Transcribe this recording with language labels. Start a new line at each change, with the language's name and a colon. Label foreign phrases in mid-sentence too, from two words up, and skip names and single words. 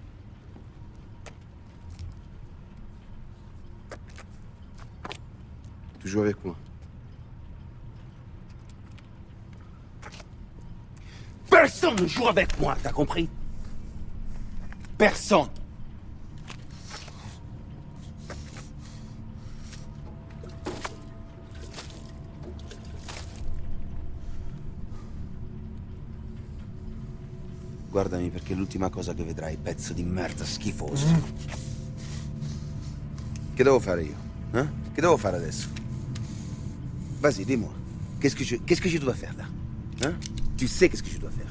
French: Tu joues avec moi. Personne ne joue avec moi, t'as compris? Personne.
Italian: Guardami perché è l'ultima cosa che vedrai, pezzo di merda schifoso. Che devo fare io? Che devo fare adesso?
French: Vas-y, dis-moi. Qu'est-ce que je dois faire là? Tu sais qu'est-ce que je dois faire.